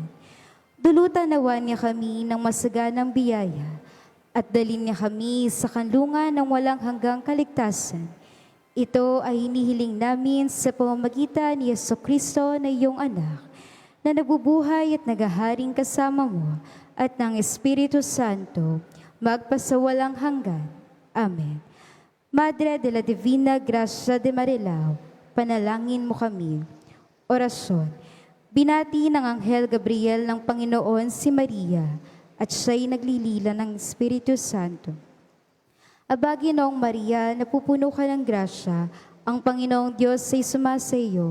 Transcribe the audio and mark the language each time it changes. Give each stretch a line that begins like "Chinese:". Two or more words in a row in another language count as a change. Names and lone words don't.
Filipino: Dulutan nawa niya kami ng masaganang biyaya at dalhin niya kami sa kanlungan ng walang hanggang kaligtasan. Ito ay hinihiling namin sa pamamagitan ni Jesucristo na iyong anak, na nabubuhay at nagaharing kasama mo at ng Espiritu Santo, magpasawalang hanggan. Amen. Madre de la Divina Gracia de Marilao, panalangin mo kami. Orasyon. Binati ng Anghel Gabriel ng Panginoon si Maria at siya'y naglilila ng Espiritu Santo. Aba, Ginoong Maria, napupuno ka ng grasya, ang Panginoong Diyos ay sumasa iyo.